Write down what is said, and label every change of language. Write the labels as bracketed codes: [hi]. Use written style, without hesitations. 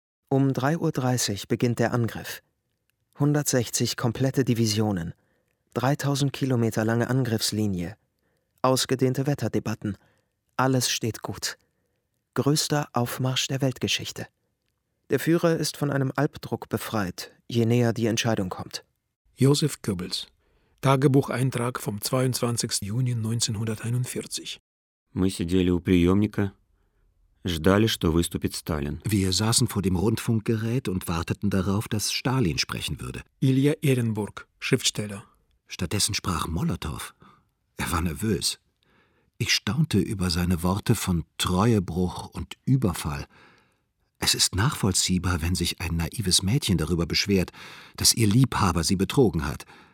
[de] Um 3.30 Uhr beginnt der Angriff. 160 komplette Divisionen, 3000 Kilometer lange Angriffslinie, ausgedehnte Wetterdebatten, alles steht gut. Größter Aufmarsch der Weltgeschichte. Der Führer ist von einem Alpdruck befreit, je näher die Entscheidung kommt. Josef Goebbels, Tagebucheintrag vom 22. Juni 1941. [ru] Мы сидели у приемника, ждали, что выступит Сталин. [de] Wir saßen vor dem Rundfunkgerät und warteten darauf, dass Stalin sprechen würde. Ilja Ehrenburg, Schriftsteller. Stattdessen sprach Molotow. Er war nervös. Ich staunte über seine Worte von Treuebruch und Überfall. Es ist nachvollziehbar, wenn sich ein naives Mädchen darüber beschwert, dass ihr Liebhaber sie betrogen hat.